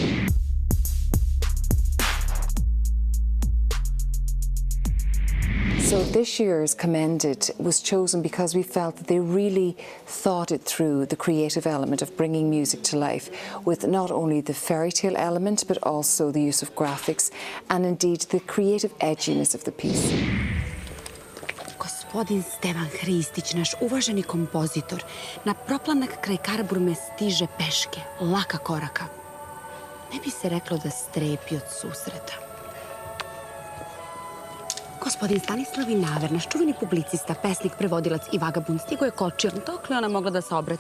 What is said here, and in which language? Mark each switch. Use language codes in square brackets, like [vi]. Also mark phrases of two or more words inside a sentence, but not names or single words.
[en] So this year's Commended was chosen because we felt that they really thought it through, the creative element of bringing music to life, with not only the fairy tale element, but also the use of graphics and indeed the creative edginess of the piece. [sr] Gospodin Stevan Hristić, naš uvaženi kompozitor, na proplanak kraj Karaburme stiže peške, laka koraka. Ne bi se reklo da strepi od susreta. Gospodin Stanislav Vinaver, naš čuveni publicista, pesnik, prevodilac i vagabund, stigo je kočijom, dokle ona mogla da saobraća.